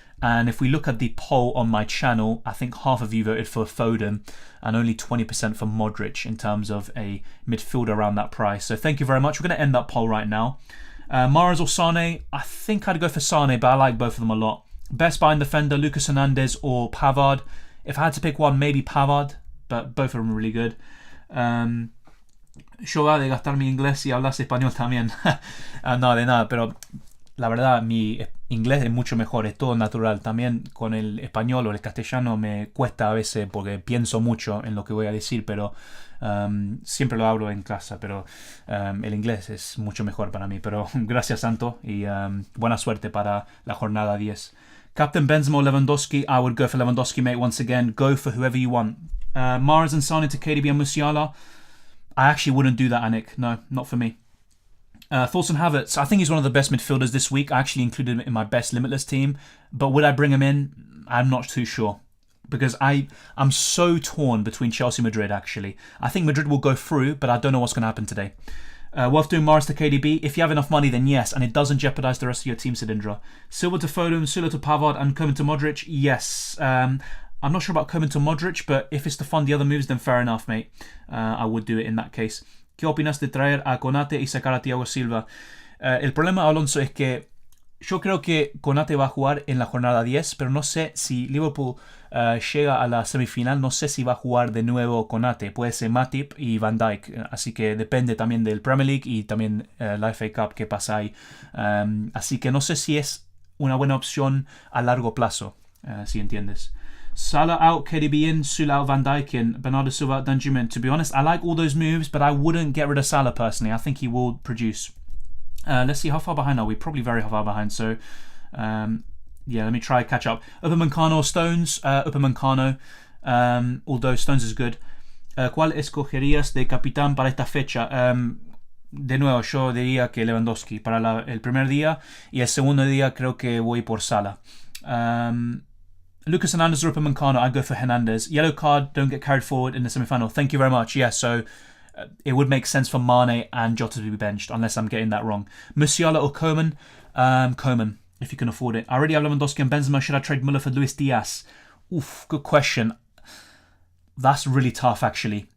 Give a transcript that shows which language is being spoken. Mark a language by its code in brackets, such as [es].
[en] And if we look at the poll on my channel, I think half of you voted for Foden and only 20% for Modric in terms of a midfielder around that price. So thank you very much. We're going to end that poll right now. Mahrez or Sane? I think I'd go for Sane, but I like both of them a lot. Best buying defender, Lucas Hernandez or Pavard? If I had to pick one, maybe Pavard, but both of them are really good. [es] Yo va de gastar mi inglés y hablas español también. No, de nada, pero la verdad mi inglés es mucho mejor, es todo natural. También con el español o el castellano me cuesta a veces porque pienso mucho en lo que voy a decir, pero siempre lo hablo en casa, pero el inglés es mucho mejor para mí. Pero gracias, Santo, y buena suerte para la jornada 10. [en] Captain Benzema or Lewandowski? I would go for Lewandowski, mate, once again. Go for whoever you want. Mahrez and Sane to KDB and Musiala? I actually wouldn't do that, Anik. No, not for me. Thoughts on Havertz? I think he's one of the best midfielders this week. I actually included him in my best Limitless team. But would I bring him in? I'm not too sure. Because I'm so torn between Chelsea and Madrid, actually. I think Madrid will go through, but I don't know what's going to happen today. Worth doing Mahrez to KDB? If you have enough money, then yes, and it doesn't jeopardise the rest of your team, Sidindra. Silva to Foden, Sula to Pavard, and Coman to Modric? Yes. I'm not sure about Coman to Modric, but if it's to fund the other moves, then fair enough, mate. I would do it in that case. [es] ¿Qué opinas de traer a Konate y sacar a Thiago Silva? El problema, Alonso, es que yo creo que Konate va a jugar en la jornada 10, pero no sé si Liverpool llega a la semifinal, no sé si va a jugar de nuevo Konate. Puede ser Matip y Van Dijk, así que depende también del Premier League y también la FA Cup que pasa ahí. Así que no sé si es una buena opción a largo plazo, si entiendes. [en] Salah out, KDB in, Sula out, Van Dijk in, Bernardo Silva out, Danjuma. To be honest, I like all those moves, but I wouldn't get rid of Salah personally. I think he will produce. Let's see, how far behind are we? Probably very far behind. So, yeah, let me try catch up. Upamecano or Stones? Upamecano, although Stones is good. [es] ¿Cuál escogerías de capitán para esta fecha? De nuevo, yo diría que Lewandowski para el primer día, y el segundo día creo que voy por Salah. [en] Lucas Hernandez or Upamecano? I'd go for Hernandez. Yellow card, don't get carried forward in the semi-final. Thank you very much. Yeah, so it would make sense for Mane and Jota to be benched, unless I'm getting that wrong. Musiala or Coman? Coman, if you can afford it. I already have Lewandowski and Benzema. Should I trade Müller for Luis Diaz? Oof, good question. That's really tough, actually.